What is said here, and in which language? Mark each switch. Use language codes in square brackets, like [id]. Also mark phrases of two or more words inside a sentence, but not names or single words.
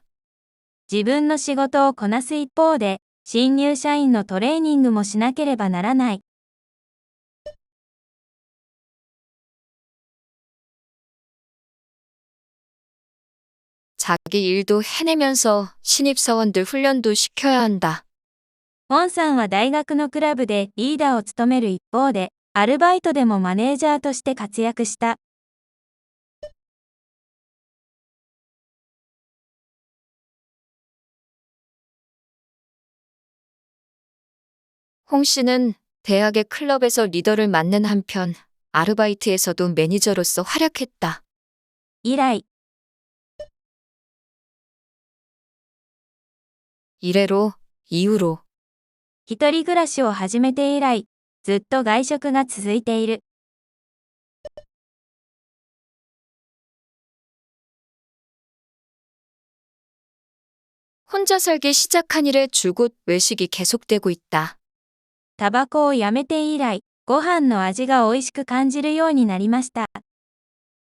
[ja] 自分の仕事をこなす一方で、新入社員のトレーニングもしなければならない。 [ko] 자기 일도 해내면서 신입사원들 훈련도 시켜야 한다. [ja] ウォンさんは大学のクラブでリーダーを務める一方で、アルバイトでもマネージャーとして活躍した。 [ko] 홍 씨는 대학의 클럽에서 리더를 맡는 한편 아르바이트에서도 매니저로서 활약했다. [ja] 以来、 [ko] 이래로 이후로 [ja] 一人暮らしを始めて以来、ずっと外食が続いている。 [ko] 혼자 살기 시작한 이래 줄곧 외식이 계속되고 있다. [ja] タバコをやめて以来、ご飯の味が美味しく感じるようになりました。